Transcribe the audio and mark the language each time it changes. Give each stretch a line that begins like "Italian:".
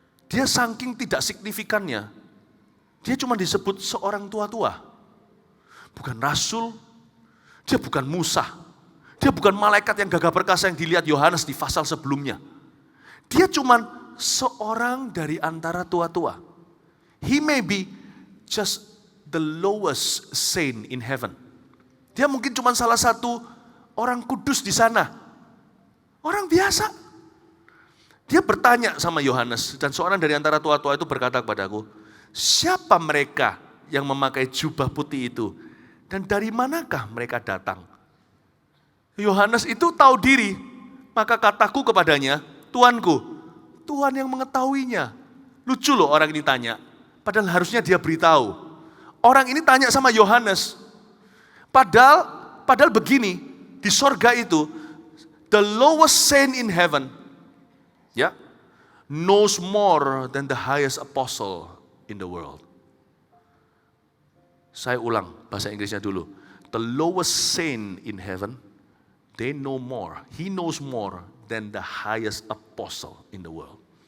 Indonesian: Dia saking tidak signifikannya, dia cuma disebut seorang tua-tua. Bukan rasul, dia bukan Musa, dia bukan malaikat yang gagah perkasa yang dilihat Yohanes di pasal sebelumnya. Dia cuma seorang dari antara tua-tua.
English: He may be just the lowest saint in heaven.
Indonesian: Dia mungkin cuma salah satu orang kudus di sana. Orang biasa. Dia bertanya sama Yohanes, dan seorang dari antara tua-tua itu berkata kepadaku, siapa mereka yang memakai jubah putih itu? Dan dari manakah mereka datang? Yohanes itu tahu diri, maka kataku kepadanya, Tuanku, Tuhan yang mengetahuinya. Lucu loh orang ini tanya, padahal harusnya dia beritahu. Orang ini tanya sama Yohanes, padahal begini, di sorga itu,
English: the lowest saint in heaven, knows more than the highest apostle in the world.
Indonesian: Saya ulang bahasa Inggrisnya dulu.
English: The lowest saint in heaven, they know more. He knows more than the highest apostle in the world.